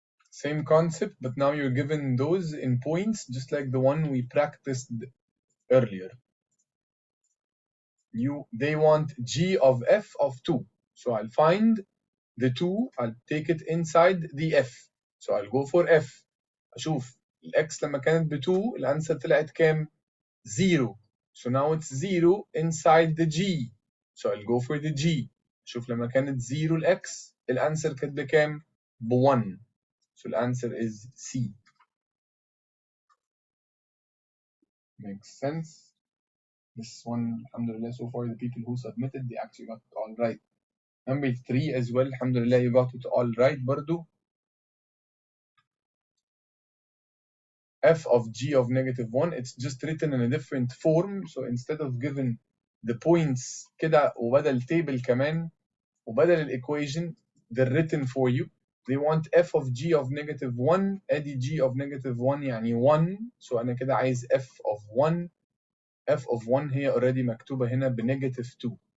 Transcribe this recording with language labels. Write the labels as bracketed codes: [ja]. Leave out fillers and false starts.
[en] Same concept, but now you're given those in points, just like the one we practiced earlier. They want G of F of 2. So I'll find the 2, I'll take it inside the F. So I'll go for F. [ar] أشوف الX لما كانت ب 2 الأنسر طلعت كام؟ 0. [en] So now it's 0 inside the G. So I'll go for the G. [ar] شوف لما كانت 0 الX الأنسر كانت بكام؟ ب 1. [en] So the answer is C. Makes sense. This one, alhamdulillah, so far the people who submitted, they actually got it all right. Number 3 as well, alhamdulillah, you got it all right [ar] برضو. [en] F of G of -1, it's just written in a different form. So instead of giving the points [ar] كده وبدل [en] table كمان [ar] وبدل [en] equation, they're written for you. They want F of G of -1. [ar] ادي [en] G of -1 يعني 1. So [ar] أنا كده عايز [en] F of 1. [ar] F of 1 هي [en] already [ar] مكتوبة هنا ب -2.